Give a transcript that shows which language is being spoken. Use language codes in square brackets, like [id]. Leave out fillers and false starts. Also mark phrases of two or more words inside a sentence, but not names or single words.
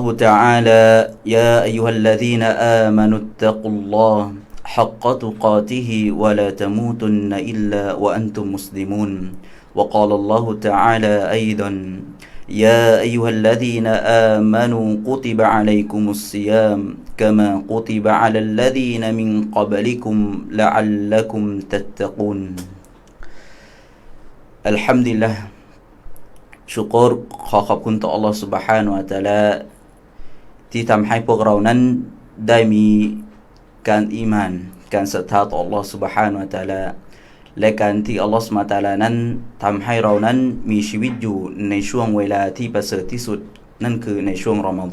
[ar] تعالى يا أيها الذين آمنوا اتقوا الله حق تقاته ولا تموتن إلا وأنتم مسلمون وقال الله تعالى أيضا يا أيها الذين آمنوا كتب عليكم الصيام كما كتب على الذين من قبلكم لعلكم تتقون الحمد لله [th] ชุกรขอขอบคุณต่อ [ar] الله سبحانه وتعالى [th] ที่ทำให้พวกเรานั้นได้มีการอีหม่านการศรัทธาต่อ [ar] الله سبحانه وتعالى [th] และการที่ [ar] الله سبحانه وتعالى [th] นั้นทำให้เรานั้นมีชีวิตอยู่ในช่วงเวลาที่ประเสริฐที่สุดนั่นคือในช่วงรอมฎ